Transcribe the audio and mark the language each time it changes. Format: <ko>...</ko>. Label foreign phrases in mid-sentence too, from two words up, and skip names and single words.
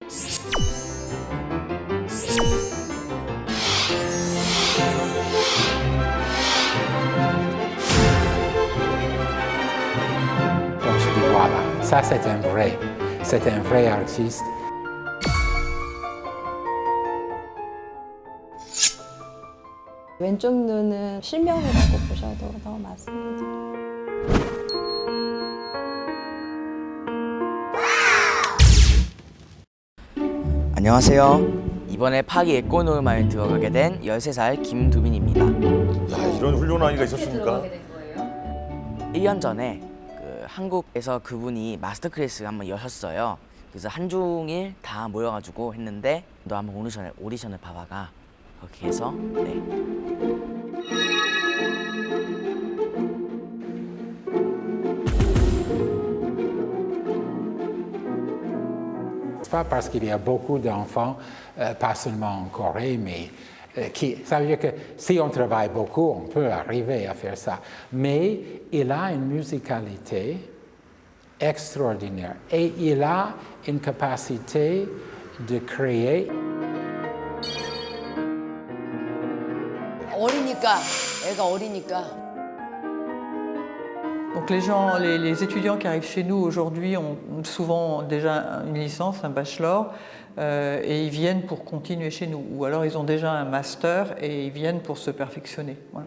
<fr>Donc je dis voilà, ça c'est un vrai artiste.</fr> <ko>왼쪽 눈은 실명이라고 보셔도 더 맞습니다. 안녕하세요. 이번에 파기의 꽃노을마을 들어가게 된 13살 김두빈입니다. 야, 이런 훌륭한 아이가 있었습니까? 1년 전에 한국에서 그분이 마스터 클래스를 한번 여셨어요. 그래서 한중일 다 모여가지고 했는데 너 한번 오디션을 봐봐가 그렇게 해서 네.</ko> <fr>Pas parce qu'il y a beaucoup d'enfants, pas seulement en Corée, mais ça veut dire que si on travaille beaucoup, on peut arriver à faire ça. Mais il a une musicalité extraordinaire et il a une capacité de créer.</fr> <ko>어리니까, 애가 어리니까.</ko> <fr>Donc les étudiants qui arrivent chez nous aujourd'hui ont souvent déjà une licence, un bachelor, et ils viennent pour continuer chez nous. Ou alors ils ont déjà un master et ils viennent pour se perfectionner. Voilà.</fr>